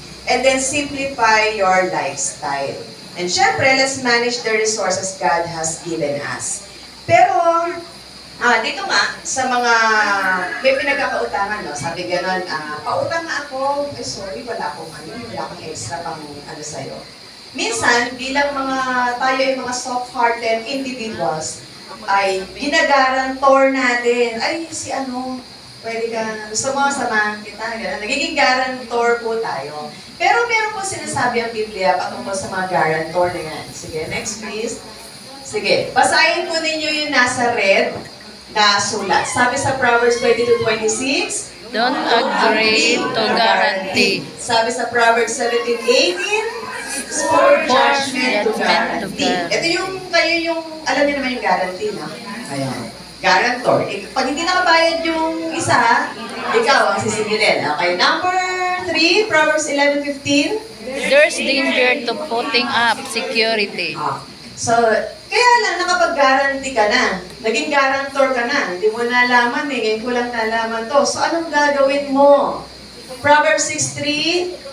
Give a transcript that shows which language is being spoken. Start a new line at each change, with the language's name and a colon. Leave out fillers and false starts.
English: And then, simplify your lifestyle. And syempre, let's manage the resources God has given us.
Filipino: Pero, dito nga, sa mga may pinagkakautangan, no? Sabi gano'n, pautang na ako, sorry, wala akong extra pang sa'yo. Minsan, bilang tayo ay mga
English: soft-hearted individuals,
Filipino: ay ginagarantor natin, pwede ka, gusto mo, samahan kita, gano'n. Nagiging garantor po tayo. Pero meron po sinasabi ang Biblia patungkol sa mga garantor na yan. Sige,
English: next please.
Filipino: Sige, basahin po ninyo yung nasa red na sulat. Sabi sa Proverbs 22:26,
English: don't agree to guarantee.
Filipino: Sabi sa
English: Proverbs 17:18, for judgment to guarantee.
Filipino: Ito alam niyo naman yung guarantee, no? Ayan. Guarantor. Pag hindi nakabayad yung isa, ikaw ang sisingilin.
English: Okay, number 3, Proverbs 11:15. There's danger to putting up security.
Filipino: So, kaya lang nakapag-guarantee ka na. Naging guarantor ka na. Hindi mo nalaman ngayon ko lang nalaman to. So, anong gagawin mo?
English: Proverbs 6:3,